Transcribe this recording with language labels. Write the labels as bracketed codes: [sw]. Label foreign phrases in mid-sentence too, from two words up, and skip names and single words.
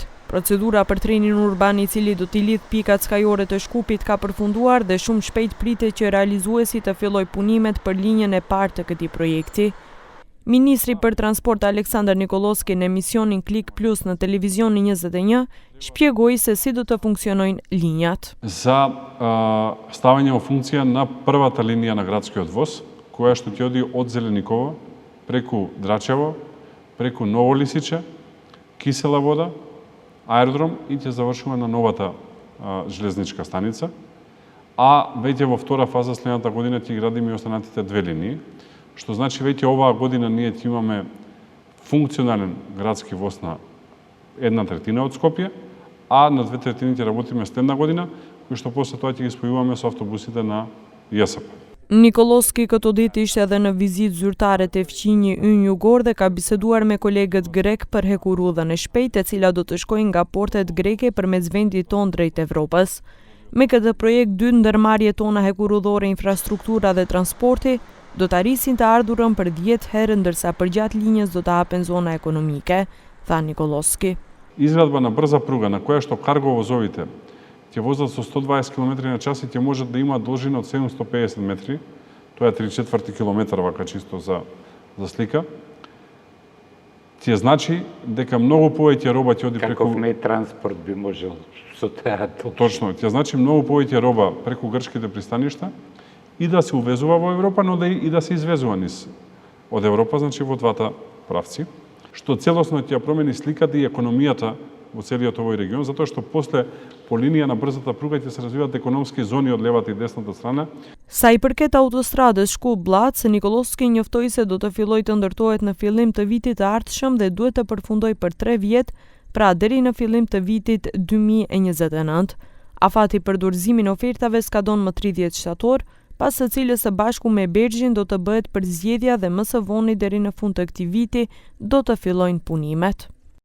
[sq] Procedura për trenin urban I cili do t'i lidh pikat skajore të Shkupit ka përfunduar dhe shumë shpejt pritet që realizuesi të filloj punimet për linjën e parë të këtij projekti. Ministri për Transport Aleksandar Nikoloski në emisionin Klik Plus në Televizionin 21 shpjegoi se si do të funksionojnë linjat. [mk] За ставање во функција на првата линија на градскиот воз, која што ќе оди од Зеленикова преку Драчево, преку Ново Лисиче, Кисела Вода, аеродром и ќе завршува на новата железничка станица. А веќе во втора фаза следната година ќе градиме и останатите две линии, што значи веќе оваа година ние ќе имаме функционален градски воз на 1/3 од Скопје, а на 2/3 ќе работиме следна година, кои што после тоа ќе ги спојуваме со автобусите на ЈСП. [sq] Nikoloski këto ditë ishte edhe në vizitë zyrtare te fqinji Ynë Jugor dhe ka biseduar me kolegët grek për hekurudhën e shpejtë e cila do të shkojnë nga portet greke përmes vendit ton drejt Evropës. Me këtë projekt dy ndërmarrjet tona hekurudhore, infrastruktura dhe transporti do të arrisin të ardhurën për 10 herë, ndërsa përgjatë linjës do të hapen zona ekonomike, tha Nikoloski. [mk] Изградба на брза пруга на која што карго возовите ќе возат со 120 км/ч и ќе можат да има должина од 750 метри, тоа е 3/4 километар вака чисто за слика, ќе значи дека многу повеќе роба ќе оди преку... Каков не транспорт би можел со таа толку? Точно, ќе значи многу повеќе роба преку грчките пристаништа и да се увезува во Европа, но и да се извезува низ од Европа, значи во двата правци, што целосно ќе промени сликата и економијата во целиот овој регион, затоа што после по линија на брзата пруга ќе се развиваат економски зони од левата и десната страна. [sq] Sa I përket autostradës Shkup-Blac, Nikoloski njoftoi se do të fillojë të ndërtohet në fillim të vitit të ardhshëm dhe duhet të përfundojë për 3 vjet, pra deri në fillim të vitit 2029. Afati për dorëzimin e ofertave skadon më 30 shtator, pas së cilës së bashku me Bergjin do të bëhet përzgjedhja dhe më së voni deri në fund të këtij viti do të fillojnë punimet.